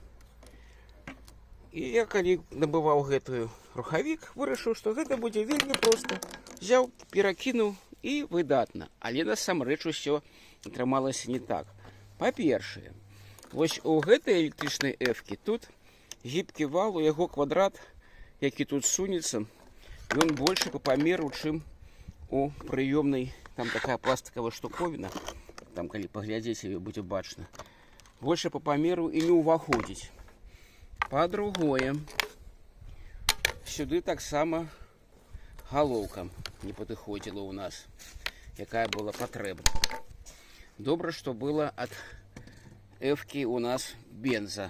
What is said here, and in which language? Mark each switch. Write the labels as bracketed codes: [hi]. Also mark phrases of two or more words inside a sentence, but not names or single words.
[be] І я, калі набываў гэтую рухавік, вырашыў, што гэта будзе вельмі проста. Взяў, перакінуў і выдатна. Але насамрэч усё атрымалася не так. Па-першае, вось у гэтай электрычнай F-кі тут гібкі вал, у яго квадрат, які тут сунецца, ён [ru] больше по [be] памеру, чым у прыёмнай. [ru] Там такая пластиковая штуковина, [be] там, калі паглядзець, ее будзе бачна, [ru] больше по [be] памеру і не ўваходзіць. Па-другое, сюды таксама галоўка не падыходзіла ў нас, якая была патрэбна. Добра, што было ад F-кі у нас бенза.